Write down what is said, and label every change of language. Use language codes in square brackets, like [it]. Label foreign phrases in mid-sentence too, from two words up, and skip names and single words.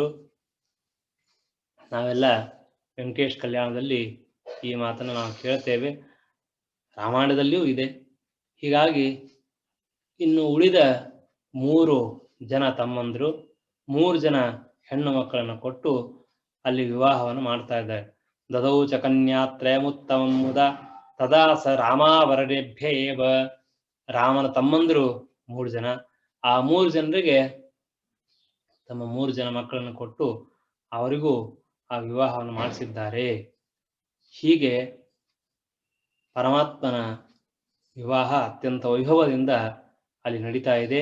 [kn] ನಾವೆಲ್ಲ ವೆಂಕಟೇಶ್ ಕಲ್ಯಾಣದಲ್ಲಿ ಈ ಮಾತನ್ನು ನಾವು ಕೇಳ್ತೇವೆ, ರಾಮಾಯಣದಲ್ಲಿಯೂ ಇದೆ. ಹೀಗಾಗಿ ಇನ್ನು ಉಳಿದ 3 ಜನ ತಮ್ಮಂದ್ರು, 3 ಜನ ಹೆಣ್ಣು ಮಕ್ಕಳನ್ನು ಕೊಟ್ಟು ಅಲ್ಲಿ ವಿವಾಹವನ್ನು ಮಾಡ್ತಾ ಇದ್ದಾರೆ. [sa] ದದೌ ಚ ಕನ್ಯಾತ್ರಯಮುತ್ತಮಂ ಮುದಾ ತದಾ ಸ ರಾಮಾವರೇಭ್ಯ ಏವ, [kn] ರಾಮನ ತಮ್ಮಂದ್ರು 3 ಜನ, ಆ 3 ಜನರಿಗೆ ತಮ್ಮ 3 ಜನ ಮಕ್ಕಳನ್ನು ಕೊಟ್ಟು ಅವರಿಗೂ ಆ ವಿವಾಹವನ್ನು ಮಾಡಿಸಿದ್ದಾರೆ. ಹೀಗೆ ಪರಮಾತ್ಮನ ವಿವಾಹ ಅತ್ಯಂತ ವೈಭವದಿಂದ ಅಲ್ಲಿ ನಡೀತಾ ಇದೆ.